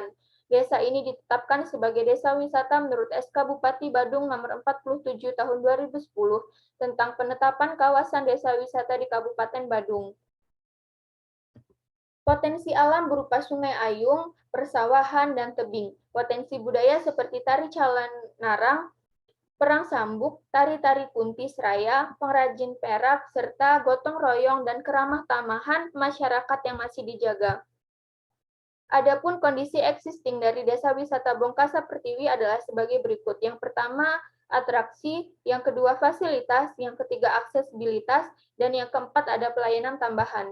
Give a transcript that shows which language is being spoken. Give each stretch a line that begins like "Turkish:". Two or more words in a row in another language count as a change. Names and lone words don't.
Indonesian: Desa ini ditetapkan sebagai desa wisata menurut SK Bupati Badung nomor 47 tahun 2010 tentang penetapan kawasan desa wisata di Kabupaten Badung. Potensi alam berupa sungai Ayung, persawahan, dan tebing. Potensi budaya seperti tari calan narang, perang sambuk, tari-tari puntis raya, pengrajin perak, serta gotong royong dan keramah tamahan masyarakat yang masih dijaga. Adapun kondisi existing dari Desa Wisata Bongkasa Pertiwi adalah sebagai berikut. Yang pertama, atraksi, yang kedua fasilitas, yang ketiga aksesibilitas, dan yang keempat ada pelayanan tambahan.